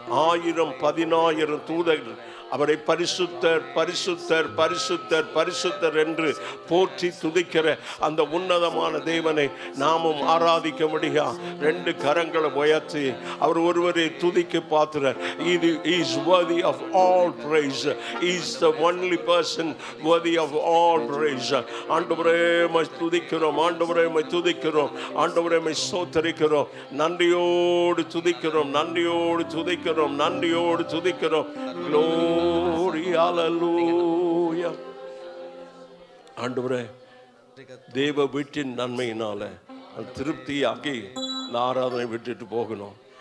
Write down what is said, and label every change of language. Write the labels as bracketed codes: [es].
[ta] 1000-10,000 தூதர்கள் அவரை பரிசுத்தர் பரிசுத்தர் பரிசுத்தர் பரிசுத்தர் என்று போற்றி துதிக்கிற அந்த உன்னதமான தேவனை நாமும் ஆராதிக்க முடியா. 2 கரங்களை உயர்த்தி அவர் ஒருவரை துதிக்க பாத்திரர். [en] He is worthy of all praise. He is the only person worthy of all praise. [ta] ஆண்டவரே உம்மை துதிக்கிறோம், ஆண்டவரே உம்மை துதிக்கிறோம், ஆண்டவரே உம்மை ஸ்தோத்திரிக்கிறோம். நன்றியோடு துதிக்கிறோம், நன்றியோடு துதிக்கிறோம், நன்றியோடு துதிக்கிறோம். [en] Glory, hallelujah. [ta] ஆண்டவரே தேவ வீட்டின் நன்மையினால திருப்தியாகி இந்த ஆராதனை விட்டுட்டு போகணும்.